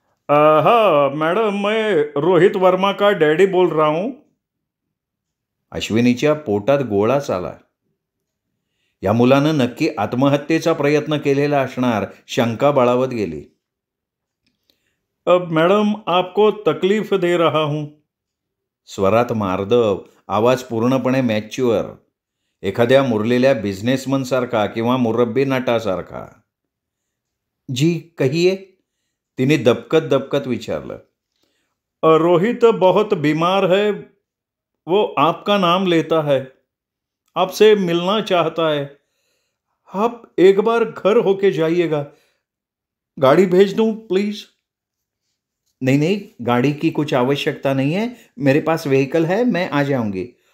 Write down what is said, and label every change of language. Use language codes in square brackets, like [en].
[hi] हाँ मैडम, मैं रोहित वर्मा का डॅडी बोल रहा हूं. [mr] अश्विनीच्या पोटात गोळाच आला. या मुलानं नक्की आत्महत्येचा प्रयत्न केलेला असणार, शंका बळावत गेली. [hi] अब मैडम आपको तकलीफ दे रहा हूं. [mr] स्वरात मार्दव, आवाज पूर्णपणे मॅच्युअर, एखाद्या मुरलेल्या बिझनेसमनसारखा किंवा मुरब्बी नटासारखा. [hi] जी कहिए, [mr] तिने दबकत विचारलं. [hi] रोहित बहुत बीमार है, वो आपका नाम लेता है, आपसे मिलना चाहता है. आप एक बार घर होके जाइएगा. गाड़ी भेज दूं प्लीज? नहीं, गाड़ी की कुछ आवश्यकता नहीं है, मेरे पास व्हीकल है, मैं आ जाऊंगी.